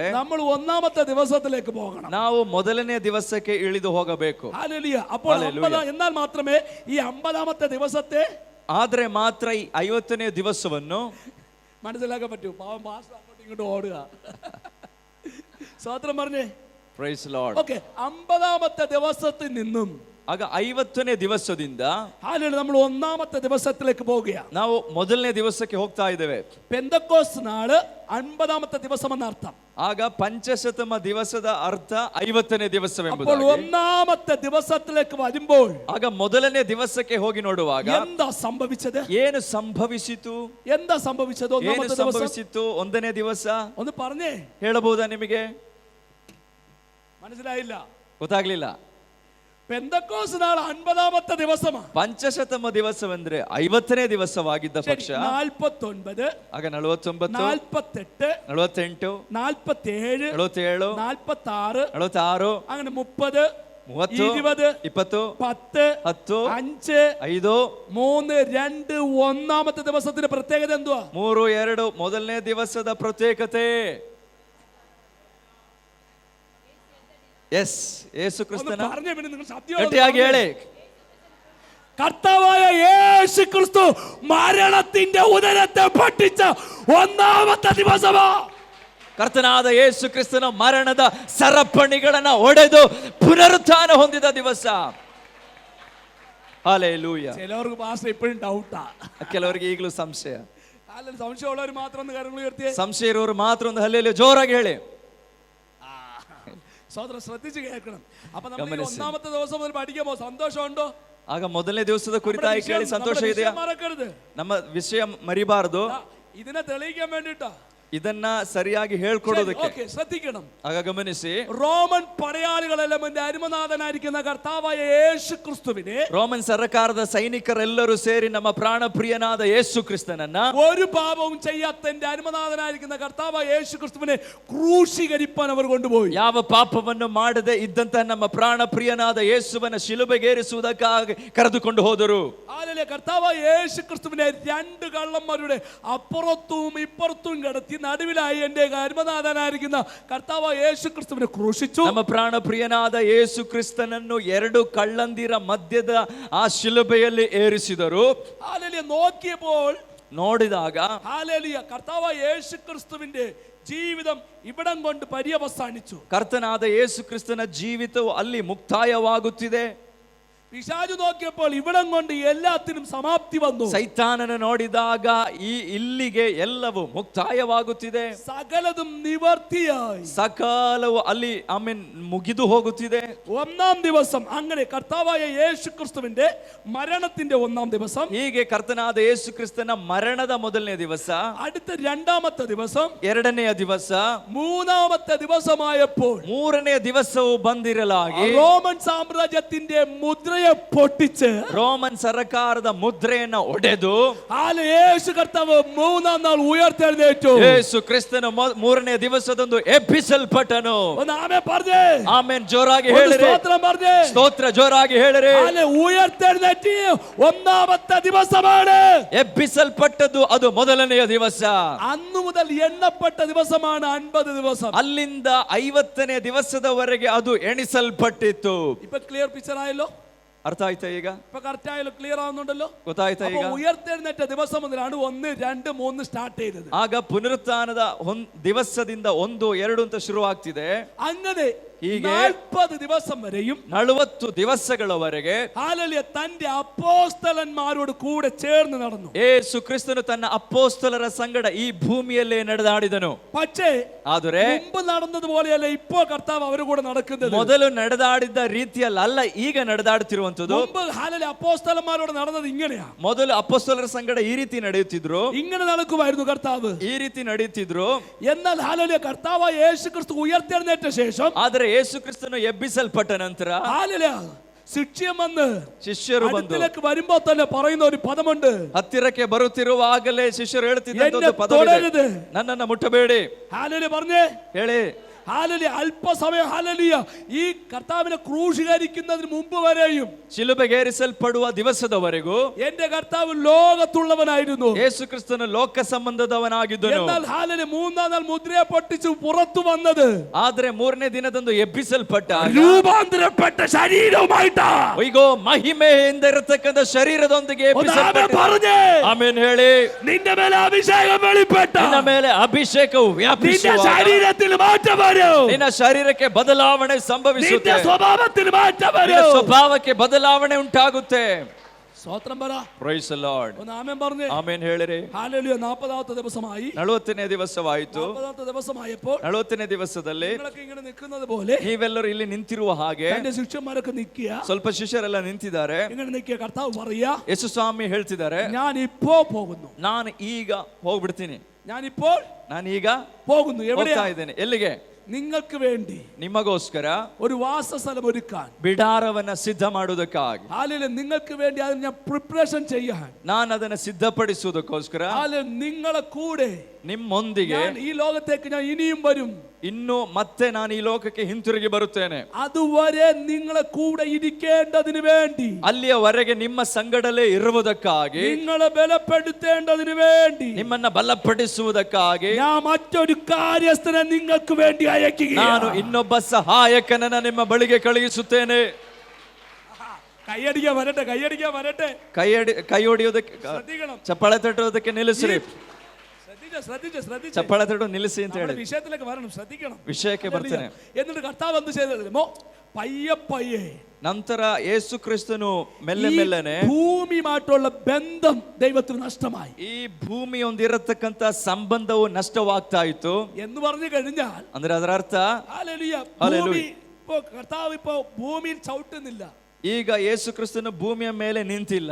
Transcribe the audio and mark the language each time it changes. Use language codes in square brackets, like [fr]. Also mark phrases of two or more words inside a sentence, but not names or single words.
[ml] നമ്മൾ 1ാമത്തെ ദിവസത്തിലേക്ക് പോകണം. [kn] ನಾವು ಮೊದಲನೇ ದಿವಸಕ್ಕೆ ಇಳಿದು ಹೋಗಬೇಕು. [ml] ഹല്ലേലൂയ. അപ്പോൾ എന്നാൽ മാത്രമേ ഈ 50ാമത്തെ ദിവസത്തെ, [kn] ಆದ್ರೆ ಮಾತ್ರ ಈ 50ನೇ ದಿವಸವನ್ನು [ml] മനസ്സിലാക്കാൻ പറ്റൂ. പാവം പാസ്റ്റർ അങ്ങോട്ട് ഇങ്ങോട്ട് ഓടുക. സ്വതന്ത്രം പറഞ്ഞേ. [en] Praise Lord. [ml] ഓക്കെ, 50ാമത്തെ ദിവസത്തിൽ നിന്നും [kn] ಆಗ 50ನೇ ದಿವಸದಿಂದ [ml] നമ്മൾ 1ാമത്തെ ദിവസത്തിലേക്ക് പോവുകയാണ്. [kn] ನಾವು ಮೊದಲನೇ ದಿವಸಕ್ಕೆ ಹೋಗ್ತಾ ಇದ್ದೇವೆ. [ml] പെന്തക്കോസ്ത് നാള് 50ാമത്തെ ദിവസം എന്നർത്ഥം. [kn] ಆಗ ಪಂಚಶತಮ ದಿವಸದ ಅರ್ಥ 50ನೇ ದಿವಸವೆಂಬುದು. [ml] അപ്പോൾ 1ാമത്തെ ദിവസത്തിലേക്ക് വരുമ്പോൾ, [kn] ಆಗ ಮೊದಲನೇ ದಿವಸಕ್ಕೆ ಹೋಗಿ ನೋಡುವಾಗ [ml] എന്താ സംഭവിച്ചത്? [kn] ಏನು ಸಂಭವಿಸಿತು? [ml] എന്താ സംഭവിച്ചത്? [kn] ಏನು [ml] 1ാമത്തെ ദിവസം [kn] ಸಂಭವಿಸಿತು? ಒಂದನೇ ದಿವಸ [ml] ഒന്ന് പറഞ്ഞേ. [kn] ಹೇಳಬಹುದಾ ನಿಮಗೆ? [ml] മനസ്സിലായില്ല? [kn] ಗೊತ್ತಾಗ್ಲಿಲ್ಲ. [ml] പെന്തക്കോസ്ത് നാൾ 50ാമത്തെ ദിവസമാണ്. [kn] ಪಂಚಶತಮ ದಿವಸವೆಂದ್ರೆ 50ನೇ ದಿವಸವಾಗಿದ್ದ ಪಕ್ಷ [ml] 49, [kn] ಆಗ 49, [ml] 48, [kn] 48, [ml] 47, [kn] 77, [ml] 46, [kn] 46, [ml] അങ്ങനെ 30, [kn] 30, [ml] 20, [kn] 20, [ml] 10, [kn] 10, [ml] 5, [kn] 5, [ml] 3, 2, 1ാമത്തെ ദിവസത്തിന്റെ പ്രത്യേകത എന്തുവാ? [kn] 3, 2 ಮೊದಲನೇ ದಿವಸದ ಪ್ರತ್ಯೇಕತೆ. ಎಸ್, ಯೇಸು ಕ್ರಿಸ್ತನ. ಗಟ್ಟಿಯಾಗಿ ಹೇಳಿ. [ml] കർത്താവായ യേശു ക്രിസ്തു മരണത്തിന്റെ ഉദരത്തെ പൊട്ടിച്ച 1ാമത്തെ ദിവസമാ. [kn] ಕರ್ತನಾದ ಯೇಸು ಕ್ರಿಸ್ತನ ಮರಣದ ಸರಪಣಿಗಳನ್ನ ಒಡೆದು ಪುನರುತ್ಥಾನ ಹೊಂದಿದ ದಿವಸ. ಹಲ್ಲೆಲೂಯಾ. [ml] ചിലവർക്ക് പാസ്റ്റർ ഇപ്പോഴും ഡൗട്ടാ. [kn] ಕೆಲವರಿಗೆ ಈಗಲೂ ಸಂಶಯ. [ml] സംശയമുള്ളവർ മാത്രം ഒന്ന് കരങ്ങൾ ഉയർത്തിയേ. [kn] ಸಂಶಯ ಇರೋರು ಮಾತ್ರ ಒಂದು ಹಲ್ಲೆಲೂಯಾ ಜೋರಾಗಿ ಹೇಳಿ. [ml] സഹോദരൻ ശ്രദ്ധിച്ച് കേൾക്കണം. അപ്പൊ നമ്മൾ 1ാമത്തെ ദിവസം മുതൽ പഠിക്കുമ്പോ സന്തോഷമുണ്ടോ? [kn] ಆಗ ಮೊದಲನೇ ದಿವಸದ ಕುರಿತಾಗಿ ಕೇಳಿ ಸಂತೋಷ ಇದೆಯಾ? [ml] മറക്കരുത്. [kn] ನಮ್ಮ ವಿಷಯ ಮರಿಬಾರದು. [ml] ഇതിനെ തെളിയിക്കാൻ വേണ്ടിട്ടാ, [kn] ಇದನ್ನ ಸರಿಯಾಗಿ ಹೇಳ್ಕೊಡೋದಕ್ಕೆ. [ml] ശ്രദ്ധിക്കണം. [kn] ಆಗ ಗಮನಿಸಿ, [ml] റോമൻ പടയാളികളെല്ലാം എന്റെ അരുമനാഥനായിരിക്കുന്ന കർത്താവായ യേശു ക്രിസ്തുവിനെ, [kn] ರೋಮನ್ ಸರ್ಕಾರದ ಸೈನಿಕರೆಲ್ಲರೂ ಸೇರಿ ನಮ್ಮ ಪ್ರಾಣ ಪ್ರಿಯನಾದ ಯೇಸು ಕ್ರಿಸ್ತನನ್ನ, [ml] ഒരു പാപവും ചെയ്യാത്ത എന്റെ അരുമനാഥനായിരിക്കുന്ന കർത്താവായ യേശു ക്രിസ്തുവിനെ ക്രൂശീകരിപ്പാൻ അവർ കൊണ്ടുപോയി. [kn] ಯಾವ ಪಾಪವನ್ನು ಮಾಡದೆ ಇದ್ದಂತ ನಮ್ಮ ಪ್ರಾಣ ಪ್ರಿಯನಾದ ಯೇಸುವನ್ನ ಶಿಲುಬೆಗೇರಿಸುವುದಕ್ಕಾಗಿ ಕರೆದುಕೊಂಡು ಹೋದರು. [ml] ആലേ കർത്താവായ യേശു ക്രിസ്തുവിനെ 2 കള്ളന്മാരുടെ അപ്പുറത്തും ഇപ്പുറത്തും കിടത്തി നടുവിലായി എന്റെ അരുമനാഥനായിരിക്കുന്ന കർത്താവായ യേശു ക്രിസ്തുവിനെ ക്രൂശിച്ചു. [kn] ನಮ್ಮ ಪ್ರಾಣ ಪ್ರಿಯನಾದ ಯೇಸು ಕ್ರಿಸ್ತನನ್ನು 2 ಕಳ್ಳಂದಿರ ಮಧ್ಯದ ಆ ಶಿಲುಬೆಯಲ್ಲಿ ಏರಿಸಿದರು. [ml] ഹല്ലേലൂയ. നോക്കിയപ്പോൾ, [kn] ನೋಡಿದಾಗ, [ml] ഹല്ലേലൂയ, കർത്താവായ യേശു ക്രിസ്തുവിന്റെ ജീവിതം ഇവിടം കൊണ്ട് പര്യവസാനിച്ചു. [kn] ಕರ್ತನಾದ ಯೇಸು ಕ್ರಿಸ್ತನ ಜೀವಿತವು ಅಲ್ಲಿ ಮುಕ್ತಾಯವಾಗುತ್ತಿದೆ. [ml] പിശാചു നോക്കിയപ്പോൾ ഇവിടം കൊണ്ട് എല്ലാത്തിനും സമാപ്തി വന്നു. [kn] ಸೈತಾನನ ನೋಡಿದಾಗ ಇಲ್ಲಿಗೆ ಎಲ್ಲವೂ ಮುಕ್ತಾಯವಾಗುತ್ತಿದೆ, [ml] സകലതും നിവർത്തിയായി. [kn] ಸಕಾಲವು ಅಲ್ಲಿ ಮುಗಿದು ಹೋಗುತ್ತಿದೆ. [ml] ഒന്നാം ദിവസം അങ്ങനെ കർത്താവായ യേശു ക്രിസ്തുവിന്റെ മരണത്തിന്റെ ഒന്നാം ദിവസം, [kn] ಹೀಗೆ ಕರ್ತನಾದ ಯೇಸು ಕ್ರಿಸ್ತನ ಮರಣದ ಮೊದಲನೇ ದಿವಸ, [ml] അടുത്ത രണ്ടാമത്തെ ദിവസം, [kn] ಎರಡನೆಯ ದಿವಸ, [ml] മൂന്നാമത്തെ ദിവസമായപ്പോൾ [kn] ಮೂರನೆಯ ದಿವಸವು ಬಂದಿರಲಾಗಿ [ml] റോമൻ സാമ്രാജ്യത്തിന്റെ മുദ്രയെ പൊട്ടിച്ച് [kn] ರೋಮನ್ ಸರ್ಕಾರದ ಮುದ್ರೆಯನ್ನ ಒಡೆದು [ml] യേശു കർത്താവ് മൂന്നാം നാൾ ഉയർത്തെഴുന്നേറ്റു. [kn] ಯೇಸು ಕ್ರಿಸ್ತನ ಮೂರನೇ ದಿವಸದಂದು ಎಬ್ಬಿಸಲ್ಪಟ್ಟನು. [ml] ഒന്ന് ആമേൻ പറഞ്ഞേ. [kn] ಆಮೆನ್. ಜೋರಾಗಿ [ml] ഒന്ന് [kn] ಹೇಳಿರಿ. [ml] സ്തോത്രം പറഞ്ഞേ. [kn] ಸ್ತೋತ್ರ ಜೋರಾಗಿ ಹೇಳಿರಿ. [ml] ഉയർത്തെഴുന്നേറ്റ് ഒന്നാമത്തെ ദിവസമാണ്. [kn] ಎಬ್ಬಿಸಲ್ಪಟ್ಟದ್ದು ಅದು ಮೊದಲನೆಯ ದಿವಸ. [ml] അന്നു മുതൽ എണ്ണപ്പെട്ട ദിവസമാണ് 50 ദിവസം. [kn] ಅಲ್ಲಿಂದ 50ನೇ ದಿವಸದವರೆಗೆ ಅದು ಎಣಿಸಲ್ಪಟ್ಟಿತ್ತು. [ml] ഇപ്പൊ [en] clear picture [ml] ആയല്ലോ? [kn] ಅರ್ಥ ಆಯ್ತಾ? ಈಗ [ml] ഇപ്പൊ കറക്റ്റ് ആയല്ലോ? ക്ലിയർ ആവുന്നുണ്ടല്ലോ? [kn] ಗೊತ್ತಾಯ್ತಾ? ಈಗ [ml] ഉയർത്തെഴുന്നേറ്റ ദിവസം മുതലാണ് 1, 2, 3 ಸ್ಟಾರ್ಟ್ ചെയ്തത്. [kn] ಆಗ ಪುನರುತ್ಥಾನದ ದಿವಸದಿಂದ 1, 2 ಅಂತ ಶುರುವಾಗ್ತಿದೆ. [ml] അങ്ങനെ [kn] ಹೀಗೆ [ml] 40 ദിവസം വരെയും [kn] 40 ದಿವಸಗಳವರೆಗೆ [ml] ഹല്ലേലൂയ തന്റെ അപ്പോസ്തലന്മാരോട് കൂടെ ചേർന്ന് നടന്നു. [kn] ಯೇಸು ಕ್ರಿಸ್ತನು ತನ್ನ ಅಪೋಸ್ತಲರ ಸಂಗಡ ಈ ಭೂಮಿಯಲ್ಲೇ ನಡೆದಾಡಿದನು. [ml] പക്ഷേ [kn] ಆದರೆ [ml] മുമ്പ് നടന്നതുപോലെയല്ല ഇപ്പോൾ കർത്താവ് അവരുടെ കൂടെ നടക്കുന്നത്. [kn] ಮೊದಲು ನಡೆದಾಡಿದ್ದ ರೀತಿಯಲ್ಲಿ ಅಲ್ಲ ಈಗ ನಡೆದಾಡುತ್ತಿರುವಂತದ್ದು. [ml] മുമ്പ് ഹല്ലേലൂയ അപ്പോസ്തലന്മാരോട് നടന്നത് ഇങ്ങനെയാ. [kn] ಮೊದಲು ಅಪೋಸ್ತಲರ ಸಂಗಡ ಈ ರೀತಿ ನಡೆಯುತ್ತಿದ್ರು, [ml] ഇങ്ങനെ നടക്കുമായിരുന്നു കർത്താവ്. [kn] ಈ ರೀತಿ ನಡೆಯುತ್ತಿದ್ರು. [ml] എന്നാൽ ഹല്ലേലൂയ കർത്താവായ യേശുക്രിസ്തു ഉയർത്തെഴുന്നേറ്റ ശേഷം, [kn] ಆದರೆ ಯೇಸು ಕ್ರಿಸ್ತನು ಎಬ್ಬಿಸಲ್ಪಟ್ಟ ನಂತರ [ml] ഹല്ലേലൂയ ശിഷ്യം വന്ന് [kn] ಶಿಷ್ಯರು ಬಂದು [ml] അടുത്തേക്ക് വരുമ്പോ തന്നെ പറയുന്ന ഒരു പദമുണ്ട്. [kn] ಹತ್ತಿರಕ್ಕೆ ಬರುತ್ತಿರುವಾಗಲೇ ಶಿಷ್ಯರು ಹೇಳ್ತಿದ್ದಂತ ಪದ, ನನ್ನನ್ನು ಮುಟ್ಟಬೇಡಿ. [ml] ഹല്ലേലൂയ പറഞ്ഞേ. [kn] ಹೇಳಿ. [ml] ഹല്ലേലൂയ അല്പസമയം ഹല്ലേലൂയ ഈ കർത്താവിനെ ക്രൂശീകരിക്കുന്നതിന് മുമ്പ് വരെയും, [kn] ಶಿಲುಬೆಗೇರಿಸಲ್ಪಡುವ ದಿವಸದವರೆಗೂ [ml] എന്റെ കർത്താവ് ലോകത്തുള്ളവനായിരുന്നു. [kn] ಯೇಸು ಕ್ರಿಸ್ತನು ಲೋಕ ಸಂಬಂಧದವನಾಗಿದ್ದನು. [ml] എന്നാൽ ഹല്ലേലൂയ മൂന്നാം നാൾ മുദ്രയെ പൊട്ടിച്ചു പുറത്തു വന്നത് [kn] ಆದ್ರೆ ಮೂರನೇ ದಿನದಂದು ಎಬ್ಬಿಸಲ್ಪಟ್ಟ [ml] രൂപാന്തരപ്പെട്ട ശരീരവുമായിട്ടാ. [kn] ಅಯ್ಯೋ ಮಹಿಮೆಯಿಂದ ಇರತಕ್ಕಂಥ ಶರೀರದೊಂದಿಗೆ [ml] പറഞ്ഞേ. [kn] ಆಮೇನ್. ಹೇಳಿ. [ml] നിന്റെ മേലെ അഭിഷേകം വെളിപ്പെട്ട, [kn] ನಿನ್ನ ಮೇಲೆ ಅಭಿಷೇಕವು [ml] നിന്റെ [kn] ವ್ಯಾಪಿಸುವಾಗ [ml] ശരീരത്തിൽ മാറ്റം വരും. [kn] ನಿನ್ನ ಶರೀರಕ್ಕೆ ಬದಲಾವಣೆ ಸಂಭವಿಸುತ್ತೆ. [ml] നിന്റെ സ്വഭാവത്തിൽ മാറ്റം [kn] ನಿನ್ನ [ml] വരും. [kn] ಸ್ವಭಾವಕ್ಕೆ ಬದಲಾವಣೆ ಉಂಟಾಗುತ್ತೆ. [ml] സ്തോത്രം പറ. [en] Praise the Lord. [ml] ഒന്ന് ആമേൻ പറഞ്ഞേ. [kn] ಆಮೇನ್ ಹೇಳಿರಿ. [ml] ഹല്ലേലൂയ 40ാമത്തെ ദിവസമായി. [kn] 40ನೇ ದಿವಸವಾಯಿತು. [ml] 40ാമത്തെ ദിവസമായപ്പോൾ [kn] 40ನೇ ದಿವಸದಲ್ಲಿ [ml] നിങ്ങളൊക്കെ ഇങ്ങനെ നിൽക്കുന്നത് പോലെ [kn] ನೀವೆಲ್ಲರೂ ಇಲ್ಲಿ ನಿಂತಿರುವ ಹಾಗೆ [ml] തന്റെ ശിഷ്യന്മാരൊക്കെ നിൽക്കുക. [kn] ಸ್ವಲ್ಪ ಶಿಷ್ಯರೆಲ್ಲ ನಿಂತಿದ್ದಾರೆ. [ml] ഇങ്ങനെ നിൽക്കുക. കർത്താവ് പറയാ, [kn] ಯೇಸು ಸ್ವಾಮಿ ಹೇಳ್ತಿದ್ದಾರೆ, [ml] ഞാൻ ഇപ്പോ പോകുന്നു. [kn] ನಾನು ಈಗ ಹೋಗ್ಬಿಡ್ತೀನಿ. [ml] ഞാനിപ്പോൾ [kn] ನಾನೀಗ [ml] പോകുന്നു. എവിടെയാ? [kn] ಹೋಗ್ತಾ ಇದ್ದೇನೆ. ಎಲ್ಲಿಗೆ? [ml] നിങ്ങൾക്ക് വേണ്ടി [kn] ನಿಮಗೋಸ್ಕರ [ml] ഒരു വാസസ്ഥലം ഒരുക്കാൻ, [kn] ಬಿಡಾರವನ್ನ ಸಿದ್ಧ ಮಾಡುವುದಕ್ಕಾಗಿ, [ml] ഹല്ലേലൂയ നിങ്ങൾക്ക് വേണ്ടി അതിന് ഞാൻ പ്രിപ്പറേഷൻ ചെയ്യാൻ, [kn] ನಾನು ಅದನ್ನ ಸಿದ್ಧಪಡಿಸುವುದಕ್ಕೋಸ್ಕರ [ml] ഹല്ലേലൂയ നിങ്ങളെ കൂടെ [kn] ನಿಮ್ಮೊಂದಿಗೆ [ml] ഞാൻ ഈ ലോകത്തേക്ക് ഞാൻ ഇനിയും വരും. [kn] ಇನ್ನು ಮತ್ತೆ ನಾನು ಈ ಲೋಕಕ್ಕೆ ಹಿಂತಿರುಗಿ ಬರುತ್ತೇನೆ. [ml] അതുവരെ നിങ്ങളെ കൂടെ ഇരിക്കേണ്ടതിന് വേണ്ടി, [kn] ಅಲ್ಲಿಯವರೆಗೆ ನಿಮ್ಮ ಸಂಗಡಲೇ ಇರುವುದಕ್ಕಾಗಿ, [ml] നിങ്ങളെ ബലപ്പെടുത്തേണ്ടതിന് വേണ്ടി, [kn] ನಿಮ್ಮನ್ನ ಬಲಪಡಿಸುವುದಕ್ಕಾಗಿ [ml] ഞാൻ മറ്റൊരു കാര്യസ്ഥനെ നിങ്ങൾക്ക് വേണ്ടി അയക്കുകയാണ്. [kn] ನಾನು ಇನ್ನೊಬ್ಬ ಸಹಾಯಕನನ್ನ ನಿಮ್ಮ ಬಳಿಗೆ ಕಳುಹಿಸುತ್ತೇನೆ. [ml] കൈയടിക്കാൻ വരട്ടെ, കൈയടിക്കാൻ വരട്ടെ. [kn] ಕೈ ಹೊಡೆಯೋದಕ್ಕೆ, [ml] ശ്രദ്ധിക്കണം, [kn] ಚಪ್ಪಾಳೆ ತಟ್ಟೋದಕ್ಕೆ ನಿಲ್ಲಿಸ್ರಿ. [ml] ശ്രദ്ധിച്ച് [kn] ಚಪ್ಪಾಳೆ ತಟ್ಟೋ ನಿಲ್ಲಿಸಿ ಅಂತ ಹೇಳಿ [ml] വിഷയത്തിലേക്ക് വരണം. ശ്രദ്ധിക്കണം. [kn] ವಿಷಯಕ್ಕೆ ಬರ್ತೇನೆ. [ml] എന്നിട്ട് കർത്താവ് എന്ത് ചെയ്തോ? പയ്യെ പയ്യെ [kn] ನಂತರ ಯೇಸು ಕ್ರಿಸ್ತನು ಮೆಲ್ಲೆ ಮೆಲ್ಲನೆ [ml] ഭൂമിയുമായിട്ടുള്ള ബന്ധം ദൈവത്തിന് നഷ്ടമായി. [kn] ಈ ಭೂಮಿಯೊಂದಿರತಕ್ಕಂತ ಸಂಬಂಧವು ನಷ್ಟವಾಗ್ತಾ ಇತ್ತು [ml] എന്ന് പറഞ്ഞു കഴിഞ്ഞാൽ, [kn] ಅಂದ್ರೆ ಅದರ ಅರ್ಥ, [ml] ഹല്ലേലൂയ, ഭൂമി ഇപ്പോ കർത്താവ് ഇപ്പോ ഭൂമിയിൽ ചവിട്ടുന്നില്ല. [kn] ಈಗ ಯೇಸು ಕ್ರಿಸ್ತನು ಭೂಮಿಯ ಮೇಲೆ ನಿಂತಿಲ್ಲ.